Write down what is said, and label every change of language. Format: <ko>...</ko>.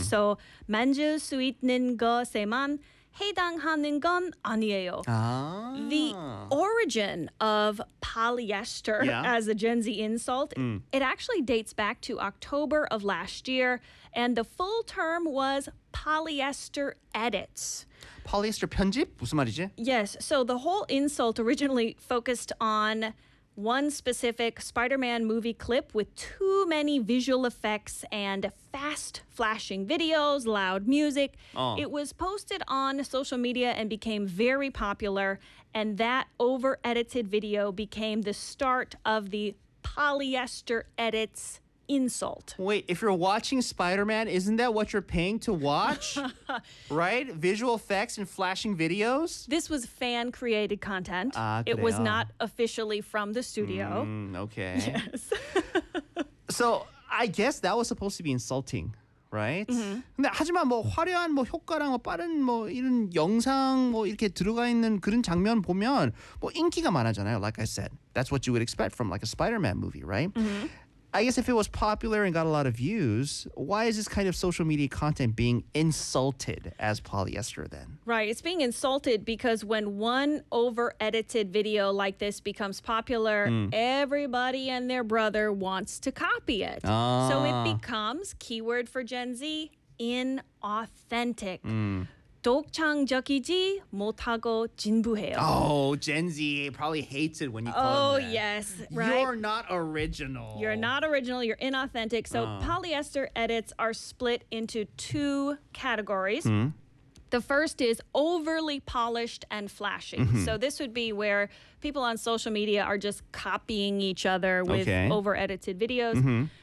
<ko>So, 만질 수 있는 것에만 해당하는 건 아니에요.</ko> <en>The origin of polyester as a Gen Z insult, it actually dates back to October of last year, and the full term was polyester edits.</en> <ko>Polyester 편집? 무슨 말이지?</ko> <en>Yes, so the whole insult originally focused on one specific Spider-Man movie clip with too many visual effects and fast flashing videos, loud music. Oh. It was posted on social media and became very popular. And that over-edited video became the start of the polyester edits insult. Wait, if you're watching Spider-Man, isn't that what you're paying to watch? Right? Visual effects and flashing videos? This was fan-created content. It was not officially from the studio. Okay. Yes. So, I guess that was supposed to be insulting, right? Mm-hmm.</en> <ko>하지만 뭐 화려한 뭐 효과랑 뭐 빠른 뭐 이런 영상 뭐 이렇게 들어가 있는 그런 장면 보면 뭐 인기가 많아잖아요.</ko> <en>Like I said, that's what you would expect from like a Spider-Man movie, right? Mm-hmm. I guess if it was popular and got a lot of views, why is this kind of social media content being insulted as polyester then? Right. It's being insulted because when one over-edited video like this becomes popular, everybody and their brother wants to copy it. So it becomes, keyword for Gen Z, inauthentic.</en> <ko>독창적이지 못하고 진부해요.</ko> <en>Oh, Gen Z probably hates it when you call them that. Oh, yes, right? You're not original. You're not original. You're inauthentic. So polyester edits are split into two categories. The first is overly polished and flashy. So this would be where people on social media are just copying each other with over-edited videos.</en>